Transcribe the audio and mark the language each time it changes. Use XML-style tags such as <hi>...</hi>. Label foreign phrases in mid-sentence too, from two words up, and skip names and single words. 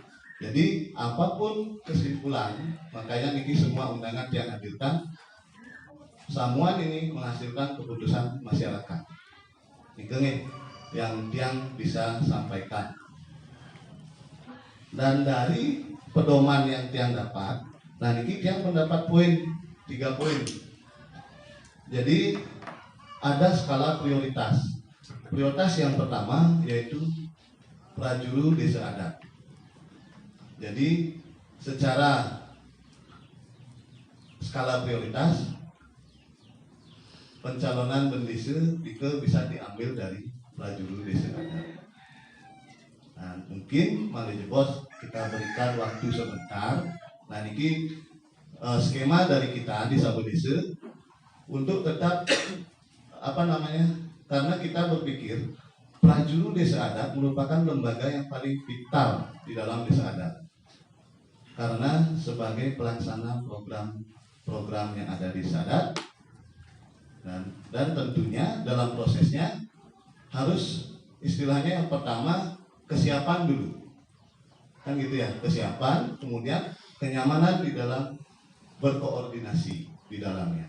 <id>Jadi apapun kesimpulan, makanya niki semua undangan yang hadirkan, samuan ini menghasilkan keputusan masyarakat. Ini yang bisa sampaikan. Dan dari pedoman yang tiang dapat, nah</id> <ban>niki tiang</ban> <id>mendapat 3 poin. Jadi ada skala prioritas. Prioritas yang pertama yaitu prajuru desa adat. Jadi secara skala prioritas pencalonan bendesa itu bisa diambil dari prajuru desa adat. Nah, mungkin mari bos kita berikan waktu sebentar. Nah, ini skema dari kita di Sabo Desa untuk tetap karena kita berpikir prajuru desa adat merupakan lembaga yang paling vital di dalam desa adat. Karena sebagai pelaksana program yang ada di desa adat, dan tentunya dalam prosesnya harus istilahnya yang pertama kesiapan dulu, kan gitu ya, kesiapan, kemudian kenyamanan di dalam berkoordinasi di dalamnya.</id>